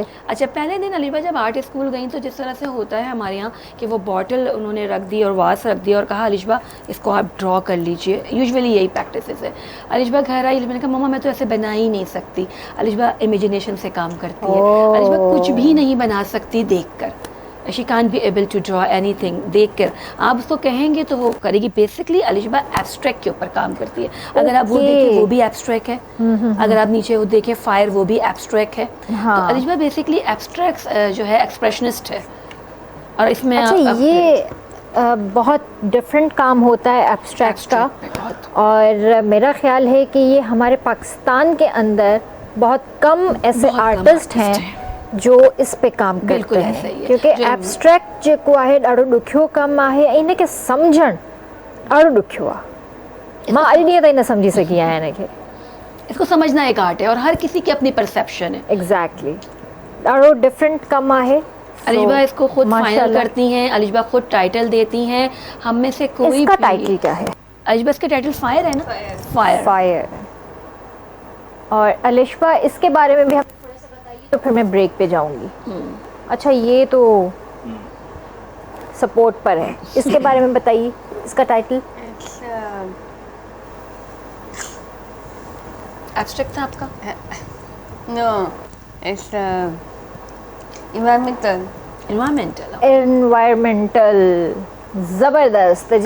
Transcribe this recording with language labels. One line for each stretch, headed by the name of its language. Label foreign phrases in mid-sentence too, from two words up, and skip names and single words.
Urdu: اچھا، پہلے دن علیشبہ جب آرٹ اسکول گئی تو جس طرح سے ہوتا ہے ہمارے یہاں کہ وہ بوتل انہوں نے رکھ دی اور واز رکھ دیا اور کہا علیشبہ اس کو آپ ڈرا کر لیجیے. یوزولی یہی پریکٹس ہے۔ علیشبہ گھر آئی، میں نے کہا ماما میں تو ایسے بنا ہی نہیں سکتی. علیشبہ امیجینیشن سے کام کرتی ہے۔ علیشبہ کچھ بھی نہیں بنا سکتی دیکھ کر.
English: She can't be able to draw anything देखकर।
Urdu: آپ اس کو کہیں گے تو وہ کرے گی۔ بیسکلی علیشبہ ایبسٹریکٹ کے اوپر کام کرتی ہے. اگر آپ وہ دیکھیں وہ بھی ایبسٹریکٹ ہے، اگر آپ نیچے وہ دیکھیں فائر وہ بھی ایبسٹریکٹ ہے. تو علیشبہ بیسکلی ایبسٹریکٹ جو ہے ایکسپریشنسٹ ہے. اور اس میں اچھا، یہ بہت ڈفرنٹ کام ہوتا ہے ایبسٹریکٹ کا، اور میرا خیال ہے کہ یہ ہمارے پاکستان کے اندر بہت کم ایسے آرٹسٹ ہیں جو اس پہ کام کرتے ہیں، کیونکہ
Sindhi: एब्स्ट्रैक्ट जेको आहे ॾाढो ॾुखियो कमु आहे, ऐं इनखे सम्झणु ॾाढो ॾुखियो आहे। मां अॼु ॾींहं ताईं न सम्झी सघी आहियां इनखे।
Urdu: اس کو سمجھنا ایک آرٹ ہے، اور ہر کسی کی اپنی پرسیپشن ہے. एग्जैक्टली,
Sindhi: ॾाढो डिफरेंट कमु आहे।
Urdu: علیشبہ اس کو خود فائنل کرتی ہیں، علیشبہ خود ٹائٹل دیتی ہیں. ہم میں سے کوئی اس کا ٹائٹل کیا ہے? علیشبہ اس کا ٹائٹل فائر ہے نا، فائر. اور علیشبہ اس کے بارے میں بھی ہم تھوڑا سا بتائیے، تو پھر میں بریک پہ جاؤں گی. اچھا، یہ تو سپورٹ پر ہے، اس کے بارے میں بتائیے، اس کا ٹائٹل. ایبسٹریکٹ تھا آپ کا?
English: No, it's environmental.
Urdu: اینوائرمینٹل، زبردست جی.